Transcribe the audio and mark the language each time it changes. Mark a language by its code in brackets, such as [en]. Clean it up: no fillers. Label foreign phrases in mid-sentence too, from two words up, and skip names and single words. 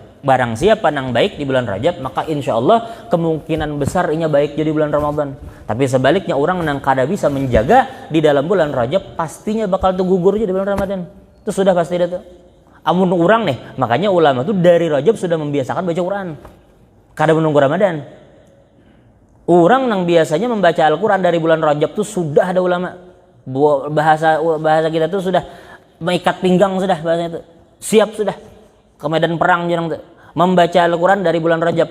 [bjn] Barang siapa nang baik di bulan Rajab, maka [ar] insya Allah [bjn] kemungkinan besar inya baik jadi bulan Ramadan. Tapi sebaliknya orang nang kada bisa menjaga di dalam bulan Rajab, pastinya bakal tuh gugur di bulan Ramadan. Itu sudah pasti itu. Amun orang nih, makanya ulama tuh dari Rajab sudah membiasakan baca Quran. Kada menunggu Ramadan. [id] Orang yang biasanya membaca Al-Quran dari bulan Rajab tuh sudah ada ulama. Bahasa kita tuh sudah mengikat pinggang sudah bahasanya itu. Siap sudah ke medan perang jarang tuh. Membaca Al-Quran dari bulan Rajab.